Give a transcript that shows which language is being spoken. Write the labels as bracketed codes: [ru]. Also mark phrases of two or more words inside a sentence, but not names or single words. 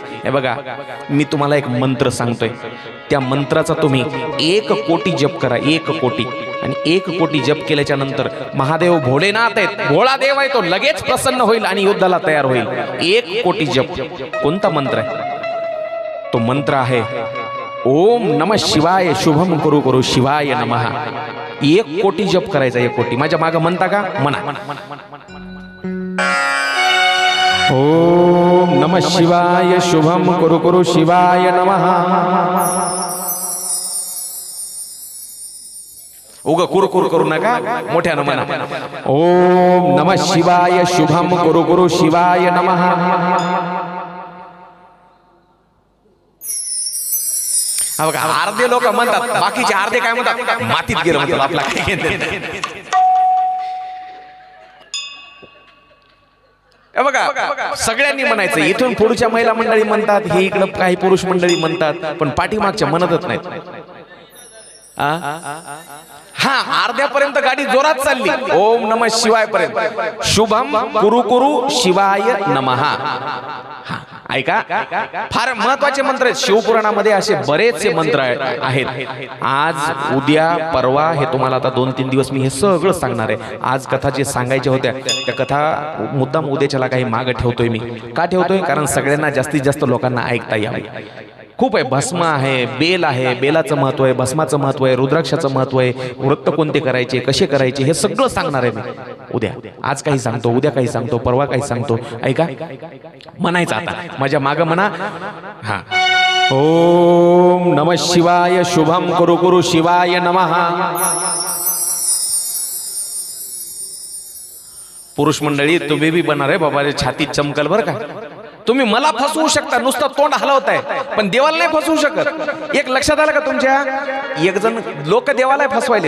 [mr] हे बघा मी तुम्हाला एक मंत्र सांगतोय, त्या मंत्राचा तुम्ही 1 कोटी जप करा, 1 कोटी. आणि 1 कोटी जप केल्याच्या नंतर महादेव भोलेनाथ आहेत, भोळा देव आहे, तो लगेच प्रसन्न होईल आणि युद्धाला तयार होईल. 1 कोटी जप. कोणता मंत्र आहे तो? मंत्र आहे [sa] ओम नमः शिवाय शुभम करू करू शिवाय नमः [mr] 1 कोटी जप करायचा 1 कोटी. माझ्या मागं म्हणता का? म्हणा. [sa] ओम नमः शिवाय शुभम करू करू शिवाय नमः. [mr] उग कुरकुर करू नका, मोठ्यानं म्हणा. [sa] ओम नमः शिवाय शुभम करू करू शिवाय नमः. [mr] बघा अर्धे लोक म्हणतात, बाकीचे अर्धे काय म्हणतात? मातीत गेलं म्हणतात. आपला काय बघा, सगळ्यांनी म्हणायचं. इथून पुढच्या महिला मंडळी म्हणतात, हे इकडं काही पुरुष मंडळी म्हणतात, पण पाठीमागच्या म्हणतच नाहीत. हा अर्ध्यापर्यंत गाडी जोरात चालली. [sa] ओम नमः शिवाय [mr] पर्यंत. [sa] शुभम कुरु कुरु शिवाय नमः. [mr] ऐका, फार महत्वाचे मंत्र आहेत. शिवपुराणामध्ये असे बरेचसे मंत्र आहेत. आज उद्या परवा हे तुम्हाला आता 2-3 दिवस मी हे सगळं सांगणार आहे. आज कथा जे सांगायच्या होत्या त्या कथा मुद्दाम उद्याच्याला काही मागे ठेवतोय मी. का ठेवतोय? कारण सगळ्यांना जास्तीत जास्त लोकांना ऐकता यावे. खूप आहे. भस्म आहे, बेल आहे, बेलाचं महत्व आहे, भस्माचं महत्व आहे, रुद्राक्षाचं महत्व आहे, व्रत कोणते करायचे, कसे करायचे, हे सगळं सांगणार आहे मी उद्या. आज काही सांगतो, उद्या काही सांगतो, परवा काही सांगतो. ऐका, म्हणायचं आता माझ्या मागं म्हणा. हा, [sa] ओम नमः शिवाय शुभम करू करू शिवाय नमः. [mr] पुरुष मंडळी तुम्ही बी बनणार आहे बाबा, छातीत चमकल बरं का. तुम्ही मला फसवू शकता, नुसतं तोंड हलवताय, पण देवाला नाही फसवू शकत. एक लक्षात आलं का तुमच्या? एक जण लोक देवाला फसवायलेत.